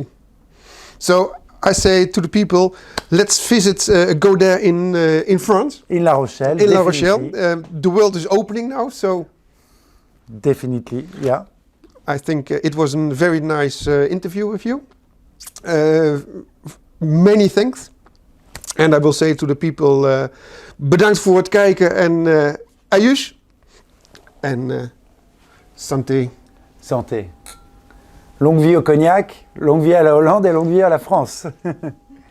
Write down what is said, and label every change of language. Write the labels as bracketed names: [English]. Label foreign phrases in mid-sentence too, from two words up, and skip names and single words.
[English] So I say to the people, let's visit Godet in France. In La Rochelle. In La Rochelle. The world is opening now, so... Definitely, yeah. I think it was a very nice interview with you. Many thanks. And I will say to the people, [Dutch] bedankt voor het kijken en ayush. [French] En santé. Santé. Longue vie au cognac, longue vie à la Hollande et longue vie à la France.